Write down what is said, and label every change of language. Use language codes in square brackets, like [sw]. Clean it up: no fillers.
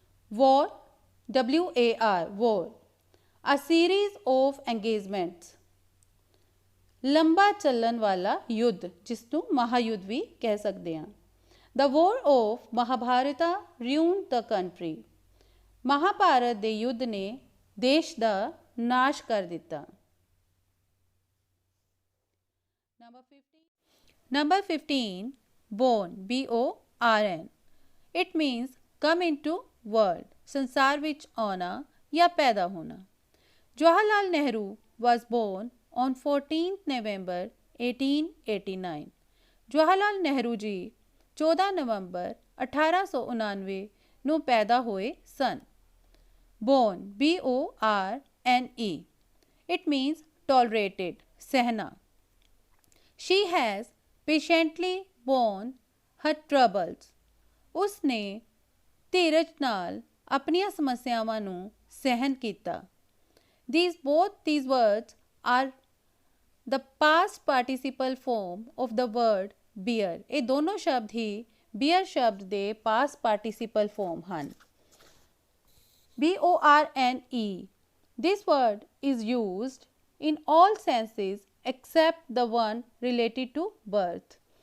[en] War, WAR, war, a series of engagements, [pa] ਲੰਬਾ ਚੱਲਣ ਵਾਲਾ ਯੁੱਧ, ਜਿਸ ਨੂੰ ਮਹਾਯੁੱਧ ਵੀ ਕਹਿ ਸਕਦੇ ਹਾਂ। [en] The war of Mahabharata ruined the country, [pa] Mahabharat ਦੇ ਯੁੱਧ ਨੇ ਦੇਸ਼ ਦਾ ਨਾਸ਼ ਕਰ ਦਿੱਤਾ। [en] Number 15, born, BORN, it means come into world, [pa] ਸੰਸਾਰ ਵਿੱਚ ਆਉਣਾ ਜਾਂ ਪੈਦਾ ਹੋਣਾ। Jawaharlal Nehru [en] was born on 14th November 1889, [pa] Jawaharlal Nehru ji 14 ਨਵੰਬਰ 1899 ਨੂੰ ਪੈਦਾ ਹੋਏ ਸਨ। [en] born, BORNE, it means tolerated, [pa] ਸਹਿਣਾ। [en] she has patiently borne her troubles, [pa] ਉਸਨੇ ਧੀਰਜ ਨਾਲ ਆਪਣੀਆਂ ਸਮੱਸਿਆਵਾਂ ਨੂੰ ਸਹਿਨ ਕੀਤਾ। [en] both these words are the past participle form of the word bear, [pa] ਇਹ ਦੋਨੋਂ ਸ਼ਬਦ ਹੀ ਬੀਅਰ ਸ਼ਬਦ ਦੇ ਪਾਸਟ ਪਾਰਟੀਸੀਪਲ ਫਾਰਮ ਹਨ। [en] borne, this word is used in all senses except the one related to birth.